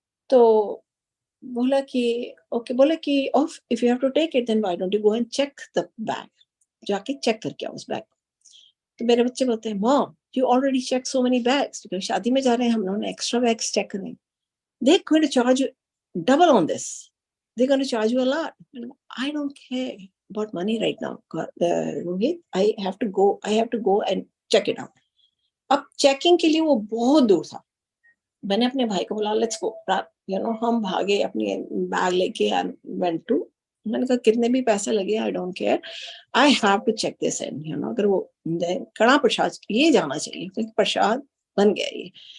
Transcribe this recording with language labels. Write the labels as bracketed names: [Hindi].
[Hindi] तो बोला कि ओके, बोला कि [English] off if you have to take it then why don't you go and check the bag, [Hindi] जाके चेक करके आओ उस बैग। तो मेरे बच्चे बोलते हैं mom [English] you already check so many bags, [Hindi] क्योंकि शादी में जा रहे हैं हम लोगों ने एक्स्ट्रा बैग्स चेक करने, [English] They going to charge double on this, they're going to charge you a lot. I don't care about money right now, Rohit. I have to go and check it out. [Hindi] अब checking के लिए वो बहुत दूर था. मैंने अपने भाई को बोला [English] let's go, [Hindi] हम भागे अपनी बैग लेके [English] Went to. [Hindi] मैंने कहा कितने भी पैसे लगे [English] I don't care, I have to check this in. [Hindi] अगर वो कड़ा प्रसाद ये जाना चाहिए क्योंकि प्रसाद बन गया ये.